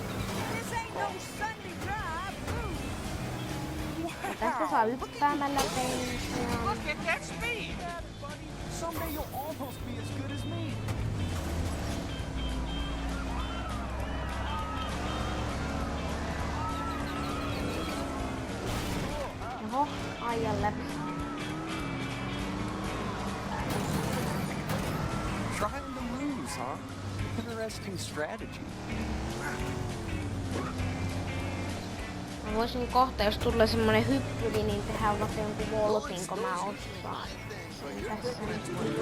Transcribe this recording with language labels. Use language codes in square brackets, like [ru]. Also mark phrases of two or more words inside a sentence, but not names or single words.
[fi] Ja tästä saa yppäämällä pensiaan. Oho, ajan läpi. [en] Trying to lose, huh? Interesting strategy. [fi] Mä voisin kohta, jos tulee semmonen hyppyli, niin tehdään vaikka jonkun voltin, kun mä osaan. Tässä nyt.